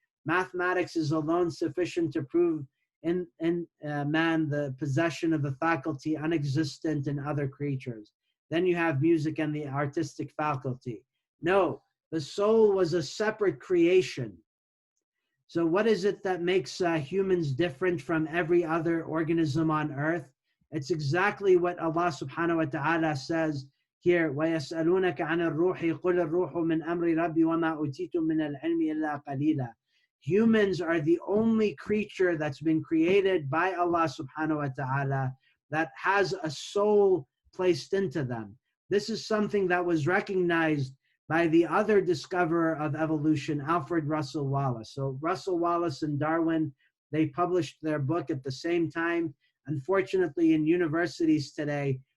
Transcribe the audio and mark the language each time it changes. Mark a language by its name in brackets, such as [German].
[English] Mathematics is alone sufficient to prove in man the possession of the faculty unexistent in other creatures. Then you have music and the artistic faculty. No, the soul was a separate creation. So what is it that makes humans different from every other organism on earth? It's exactly what Allah subhanahu wa ta'ala says here, [Arabic] وَيَسْأَلُونَكَ عَنِ الرُّوحِ قُلِ الرُّوحُ مِنْ أَمْرِ رَبِّي وَمَا أُوتِيتُم مِنَ الْعِلْمِ إِلَّا قَلِيلًا. [English] Humans are the only creature that's been created by Allah subhanahu wa ta'ala that has a soul placed into them. This is something that was recognized by the other discoverer of evolution, Alfred Russel Wallace. So Russel Wallace and Darwin, they published their book at the same time. Unfortunately, in universities today,